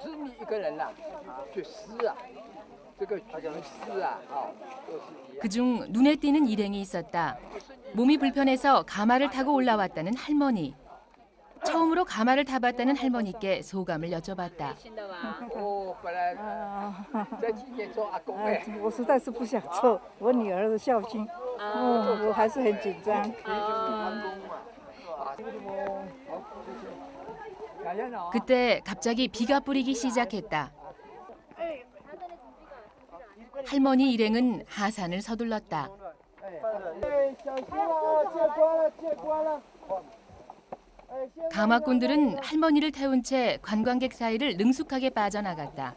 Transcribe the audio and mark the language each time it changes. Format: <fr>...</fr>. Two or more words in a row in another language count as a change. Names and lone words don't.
<ko>그중 눈에 띄는 일행이 있었다. 몸이 불편해서 가마를 타고 올라왔다는 할머니. 처음으로 가마를 타봤다는 할머니께 소감을 여쭤봤다.</ko> <zh>我实在是不想做，我女儿的孝心，我还是很紧张。</zh> <ko>그때 갑자기 비가 뿌리기 시작했다. 할머니 일행은 하산을 서둘렀다. 가마꾼들은 할머니를 태운 채 관광객 사이를 능숙하게 빠져나갔다.</ko>